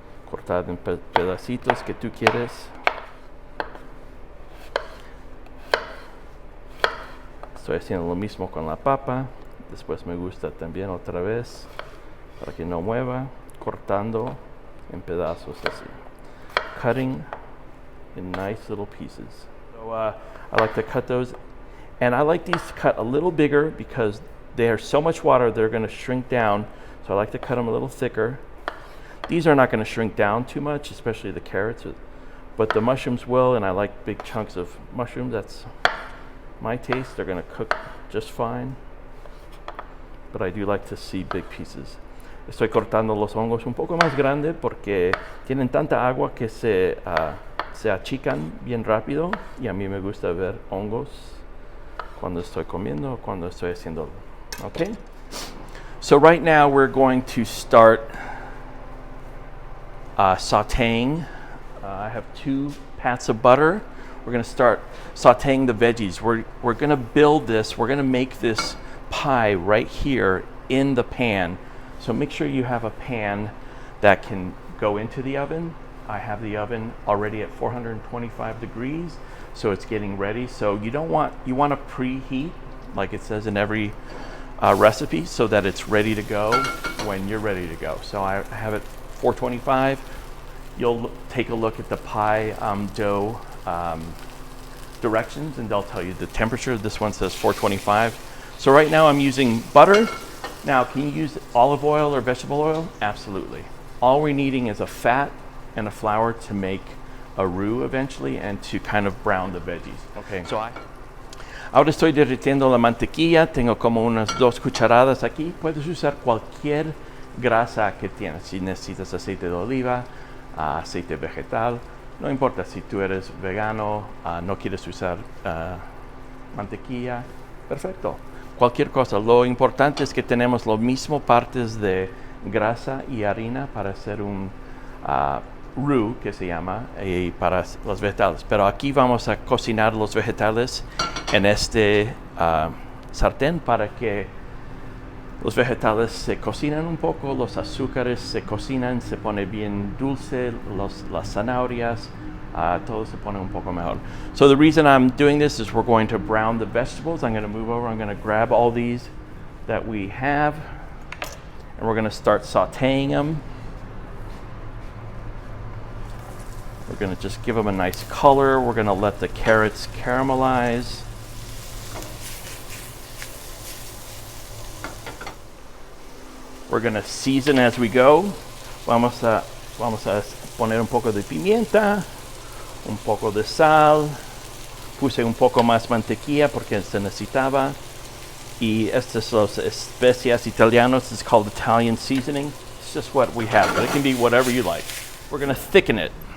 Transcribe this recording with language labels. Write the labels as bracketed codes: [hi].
[es] Cortar en pedacitos que tú quieres. Estoy haciendo lo mismo con la papa. Después me gusta también otra vez para que no mueva, cortando en pedazos así. [en] Cutting in nice little pieces. So I like to cut those, and I like these to cut a little bigger because they are so much water they're going to shrink down. So I like to cut them a little thicker. These are not going to shrink down too much, especially the carrots, but the mushrooms will, and I like big chunks of mushrooms. That's my taste. They're going to cook just fine, but I do like to see big pieces. Estoy cortando los hongos un poco más grande porque tienen tanta agua que se achican bien rápido, y a mí me gusta ver hongos cuando estoy comiendo o cuando estoy haciendo. Okay? So right now we're going to start sauteing. I have 2 pats of butter. We're going to start sauteing the veggies. We're going to build this. We're going to make this pie right here in the pan. So make sure you have a pan that can go into the oven. I have the oven already at 425 degrees. so it's getting ready. So you want to preheat, like it says in every recipe, so that it's ready to go when you're ready to go. So I have it 425. You'll take a look at the pie dough directions, and they'll tell you the temperature. This one says 425. So right now I'm using butter. Now, can you use olive oil or vegetable oil? Absolutely. All we're needing is a fat and a flour to make a roux eventually, and to kind of brown the veggies. [es] Okay, so ahora estoy derritiendo la mantequilla. Tengo como unas 2 cucharadas aquí. Puedes usar cualquier grasa que tienes. Si necesitas aceite de oliva, aceite vegetal, no importa si tú eres vegano, no quieres usar mantequilla, perfecto. Cualquier cosa. Lo importante es que tenemos lo mismo partes de grasa y harina para hacer un roux, que se llama, y para los vegetales. Pero aquí vamos a cocinar los vegetales en este sartén para que los vegetales se cocinan un poco, los azúcares se cocinan, se pone bien dulce, las zanahorias, todo se pone un poco mejor. [en] So the reason I'm doing this is we're going to brown the vegetables. I'm going to move over, I'm going to grab all these that we have, and we're going to start sauteing them. We're going to just give them a nice color. We're going to let the carrots caramelize. We're going to season as we go. [es] Vamos a poner un poco de pimienta, un poco de sal. Puse un poco más mantequilla porque se necesitaba. Y estas son las especias italianas. [en] It's called Italian seasoning. It's just what we have, but it can be whatever you like. We're going to thicken it.